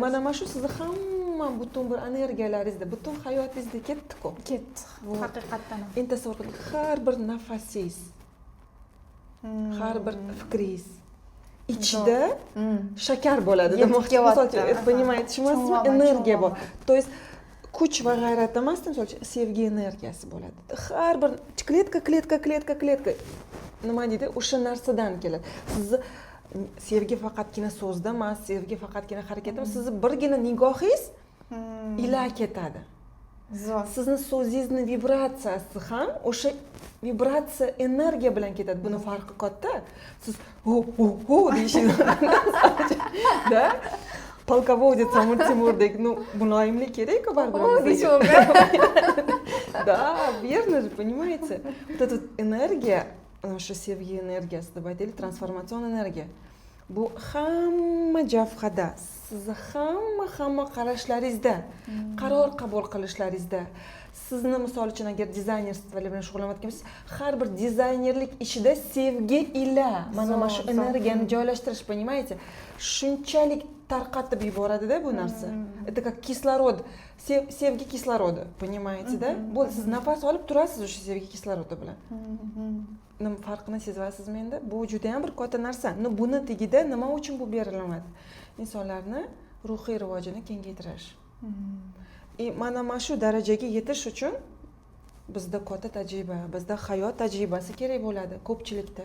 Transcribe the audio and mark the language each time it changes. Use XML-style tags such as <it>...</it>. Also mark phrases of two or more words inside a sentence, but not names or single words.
<uz>Mana shu sizni hamma butun bir energiyalaringizda, butun hayotingizda ketdi-ku. Ketdi. Haqiqatdan. Endi tasavvur qiling, har bir nafasingiz, har bir fikringiz ichida shakar bo'ladi. Demoqchi, misol uchun, понимаете, tushunyapsizmi? Energiya bor.</uz> <ru>То есть</ru> <uz>kuch va g'ayrat emasdan, misol uchun, sevgi energiyasi bo'ladi. Har bir kletka nima deydi? O'sha narsadan keladi. Sizni sevgi faqatgina so'zda emas, sevgi faqatgina harakatda emas, sizni birgina nigohingiz ila ketadi. Sizni so'zingizni vibratsiyasi ham o'sha vibratsiya energiya bilan ketadi. Buni farqi katta. Siz ho deyishingiz da polkovодец Amir Temurdek, muloyimlik kerak-ku baribir.</uz> <ru>Да, верно же, понимаете? Вот эта энергия, наша</ru> <uz>sevgi energiyasi deb aytaylik, transformatsion energiya. Bu hamma jabhada, sizni hamma qarashlaringizda, qaror qabul qilishlaringizda, sizni misol uchun agar dizaynerlik bilan shug'ullanayotgan bo'lsangiz, har bir dizaynerlik ishida sevgi ila mana shu energiyani joylashtirish, понимаете? Shunchalik tarqatib yuboradi-da bu narsa.</uz> <ru>Это как кислород,</ru> <uz>sevgi kisloroди, понимаете-da? Bo'ldi, siz nafas olib turasiz o'sha sevgi kislorodi bilan. Nima farqini sezyapsizmi endi? Bu juda ham bir katta narsa. Buni tagida nima uchun bu beriladi? Insonlarni ruhiy rivojini kengaytirish. Mana shu darajaga yetish uchun bizda katta tajriba, bizda hayot tajribasi kerak bo'ladi ko'pchilikda.</uz>